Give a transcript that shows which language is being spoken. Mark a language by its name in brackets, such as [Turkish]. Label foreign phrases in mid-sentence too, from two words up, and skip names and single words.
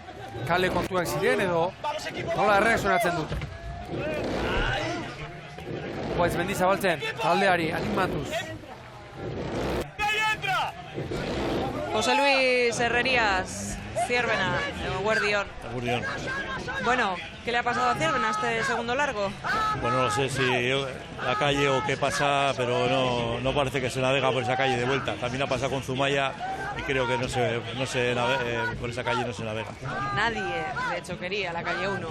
[Basque] Kale kontuak ziren edo nola erreakzionatzen dute. Guaiz Mendizabaltzen, taldeari, animatuz. José Luis Herrerías, Zierbena, Guardión. [Spanish] Bueno, ¿qué le ha pasado a Zierbena este segundo largo? Bueno, no sé si la calle o qué pasa, pero no parece que se navega por esa calle de vuelta. También ha pasado con Zumaya y creo que por esa calle no se navega. Nadie, de hecho, quería la calle 1.